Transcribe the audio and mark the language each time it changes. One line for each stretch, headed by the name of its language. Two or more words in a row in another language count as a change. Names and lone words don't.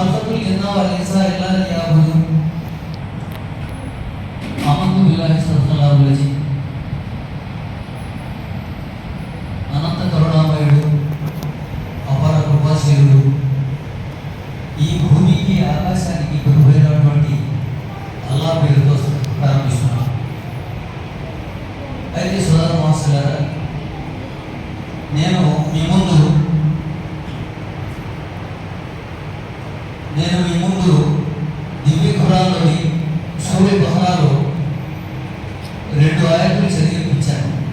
Arabic: خلقت الجن والإنس إلا ليعبدون آمنت بالله صدق الله العظيم.
Telugu: అనంత కరుణామయుడు, అపార కృపాశీలుడు, ఈ భూమికి ఆకాశానికి గురువైనటువంటి అల్లా పేరుతో ప్రారంభిస్తున్నాం. అయితే సోదర మహాశయులారా, నేను మీ ముందు దివ్య ఖురాన్లోని సూర్య బహరాలో 2 ఆయతులు చదివించాను.